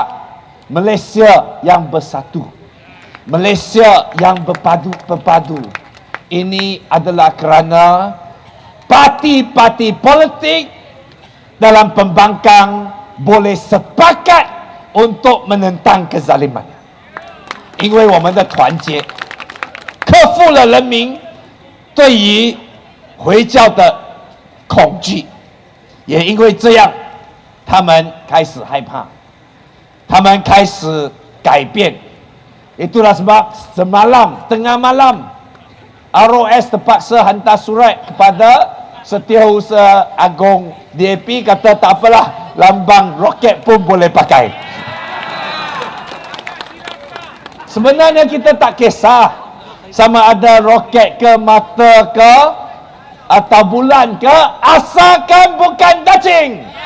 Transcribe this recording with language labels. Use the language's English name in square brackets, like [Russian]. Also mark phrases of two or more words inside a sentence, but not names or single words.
[Malay] Malaysia yang bersatu. Malaysia yang berpadu. Ini adalah kerana parti-parti politik dalam pembangkang boleh sepakat untuk menentang kezaliman. [Chinese] 因为我们的团结克服了人民对于回教的恐惧，也因为这样，他们开始害怕，他们开始改变。 [Malay] Itulah sebab semalam tengah malam ROS terpaksa hantar surat kepada Setiausaha Agung DAP, kata tak apalah, lambang roket pun boleh pakai. Sebenarnya kita tak kisah sama ada roket ke, mata ke, atau bulan ke, asalkan bukan cacing.